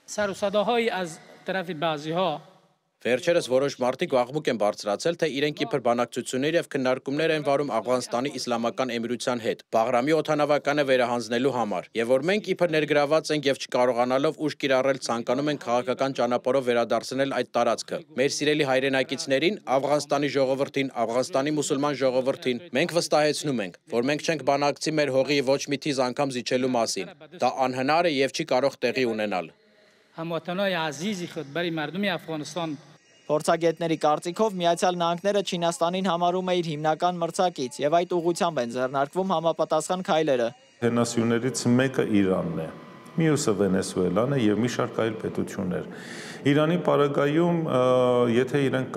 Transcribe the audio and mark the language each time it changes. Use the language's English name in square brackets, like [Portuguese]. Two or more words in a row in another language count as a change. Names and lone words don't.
[Armenian] Վերջերս որոշ մարդիկ աղմուկ են բարձրացել, թե իրենք իբր բանակցություններ եւ քննարկումներ են վարում Աֆղանստանի Իսլամական Էմիրության հետ, Բաղրամի օդանավականը վերահանձնելու համար, եւ որ մենք իբր ներգրաված ենք եւ չկարողանալով ուժ կիրառել ցանկանում ենք քաղաքական ճանապարհով վերադարձնել այդ տարածքը։ Մեր սիրելի հայրենակիցներին, Աֆղանստանի ժողովրդին, Աֆղանստանի մուսուլման ժողովրդին, մենք վստահեցնում ենք, որ մենք չենք բանակցի մեր հողի ոչ մի թիզ անգամ զիջելու մասին։ Դա անհնար է եւ չի կարող տեղի ունենալ։ [Persian] هموطنای عزیزی خود برای مردم افغانستان [Armenian] Փորձագետների կարծիքով Միացյալ Նահանգները Չինաստանին համարում է իր հիմնական մրցակից եւ այդ ուղղությամբ են ձեռնարկվում համապատասխան քայլերը։ Հենասյուներից մեկը Իրանն է, մյուսը Վենեսուելան է եւ մի շարք այլ պետություններ։ Իրանի պարագայում, եթե իրենք